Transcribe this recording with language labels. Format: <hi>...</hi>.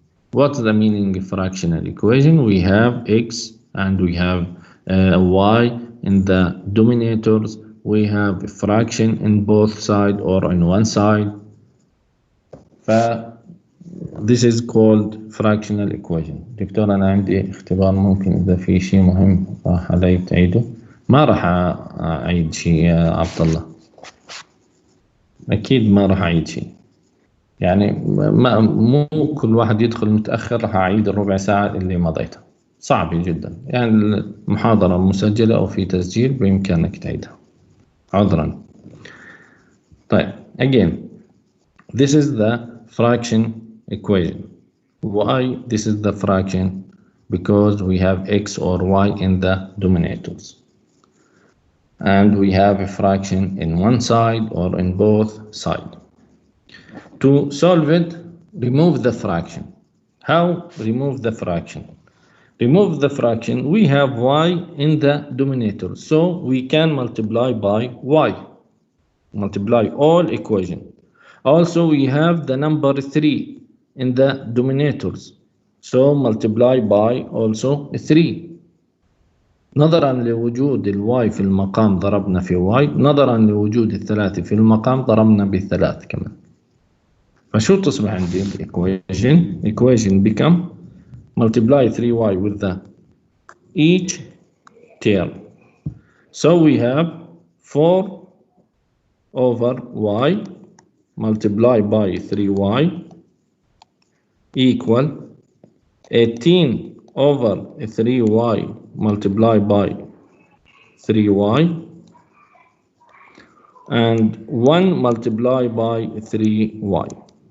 <en>What's the meaning of fractional equation? We have x and we have y in the denominators. We have a fraction in both sides or on one side. This is called fractional equation.</en> <ar>دكتور أنا عندي اختبار ممكن إذا في شيء مهم راح علي تعيده. ما راح أعيد شيء يا عبد الله. أكيد ما راح أعيد شيء. يعني مو كل واحد يدخل متأخر راح أعيد الربع ساعة اللي مضيتها. صعب جدا. يعني المحاضرة مسجلة أو في تسجيل بإمكانك تعيدها. عذرا. طيب.</ar> <en>Again, this is the fraction equation. Why this is the fraction? Because we have x or y in the denominators. And we have a fraction in one side or in both sides. To solve it, remove the fraction. How remove the fraction? Remove the fraction, we have y in the denominator. So we can multiply by y. Multiply all equation. Also we have the number 3 in the denominators. So multiply by also 3.</en> <ar>نظرا لوجود الواي في المقام ضربنا في واي. نظرا لوجود الثلاثة في المقام ضربنا بالثلاث كمان. فشو تصبح عندي equation?</ar> <en>Equation become multiply 3y with the each term. So we have 4 over y multiply by 3y equal 18 over 3y multiply by 3y and 1 multiply by 3y.</en>